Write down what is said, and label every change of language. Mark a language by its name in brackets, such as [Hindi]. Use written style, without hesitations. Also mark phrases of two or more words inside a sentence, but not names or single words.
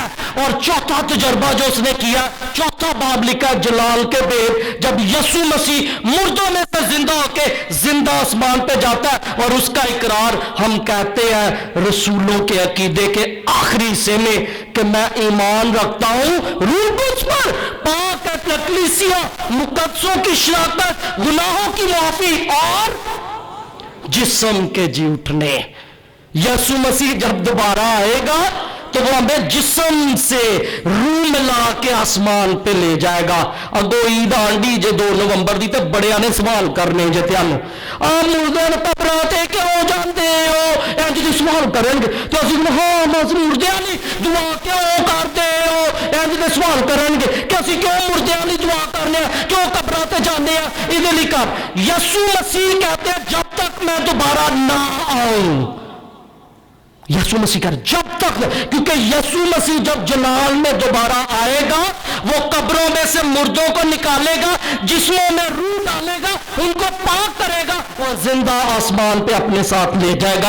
[Urdu] اور چوتھا تجربہ جو اس نے کیا, چوتھا باب لکھا جلال کے بید, جب یسوع مسیح مردوں میں سے زندہ ہو کے زندہ آسمان پہ جاتا ہے اور اس کا اقرار ہم کہتے ہیں رسولوں کے عقیدے کے آخری حصے میں کہ میں ایمان رکھتا ہوں روح القدس پر, پاک کلیسیا, مقدسوں کی شراکت, گناہوں کی معافی اور جسم کے جی اٹھنے. یسوع مسیح جب دوبارہ آئے گا تو وہ ہمیں جسم سے روح ملا کے آسمان پہ لے جائے گا. [Punjabi] اگو عید آنڈی جے 2 نومبر دی تے بڑے نے سوال کرنے جے تانوں آ مردے نوں قبراں کیوں جاندے ہو, انج دے سوال کرن گے تے اسی ہاں بس مردے والی دعا کیوں کردے ہو, انج دے سوال کرن گے کہ اسی کیوں مردے والی دعا کرنے کیوں قبراں تے جاندے ہیں. ایدے لئی کر [Urdu] یسوع مسیح کہتے ہیں جب تک میں دوبارہ نہ آؤں یسوع مسیح کر جب تک، کیونکہ یسوع مسیح جب جلال میں دوبارہ آئے گا وہ قبروں میں سے مردوں کو نکالے گا، جسموں میں روح ڈالے گا، ان کو پاک کرے گا اور زندہ آسمان پہ اپنے ساتھ لے جائے گا.